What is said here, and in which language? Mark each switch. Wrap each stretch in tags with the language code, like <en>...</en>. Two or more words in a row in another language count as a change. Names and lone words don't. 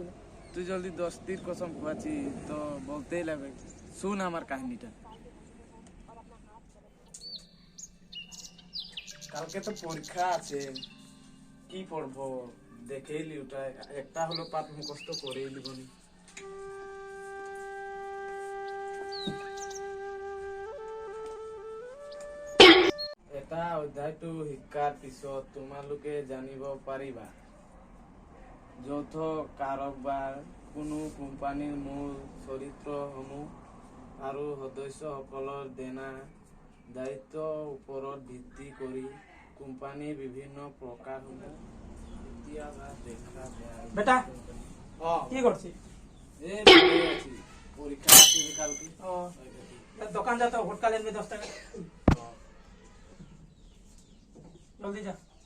<bn>তুই জলদি দস্তির কসম খাচ্ছি তো বলতেই লাগবে। শুন আমার কাহিনীটা। কালকে তো পরীক্ষা আছে, কি পড়বো দেখেই লি, ওটা একটা হলো পাঠ মুখস্থ করেই লিবনি।</bn> <as>এটা অধ্যায়টো শিক্ষাৰ পিছত তোমালোকে জানিব পাৰিবা যৌথ কাৰবাৰ কোনো কোম্পানীৰ মূল চৰিত্ৰসমূহ আৰু সদস্যসকলৰ দেনা দায়িত্বৰ ওপৰত ভিত্তি কৰি কোম্পানীৰ বিভিন্ন প্ৰকাৰসমূহ কেতিয়াবা দেখা যায়।</as> <bn>বেটা অ কি করছিস? এই বসে আছি, পরীক্ষা আছে কালকে। ও দোকান যা তো ভোটকা লেনবে 10 টাকা। জলদি যা।</bn>